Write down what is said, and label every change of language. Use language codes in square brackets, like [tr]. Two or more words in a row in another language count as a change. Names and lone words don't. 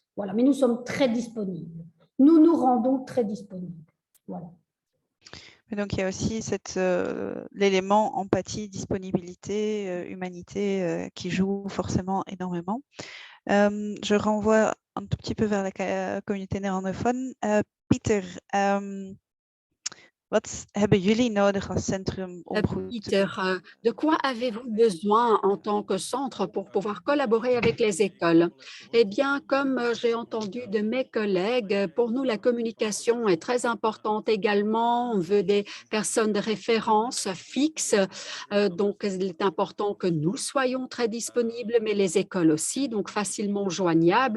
[fr] Voilà, mais nous sommes très disponibles. Nous nous rendons très disponibles. Voilà. Et donc, il y a aussi l'élément empathie, disponibilité, humanité qui joue forcément énormément. Je renvoie un tout petit peu vers la communauté néerlandophone. [nl] Pieter, wat hebben jullie nodig als centrum om goed [fr] Peter, de quoi avez-vous besoin en tant que centre pour pouvoir collaborer avec les écoles? Eh bien, comme j'ai entendu de mes collègues, pour nous, la communication est très importante également. On veut des personnes de référence fixes, donc il est important que nous soyons très disponibles, mais les écoles aussi, donc facilement joignables.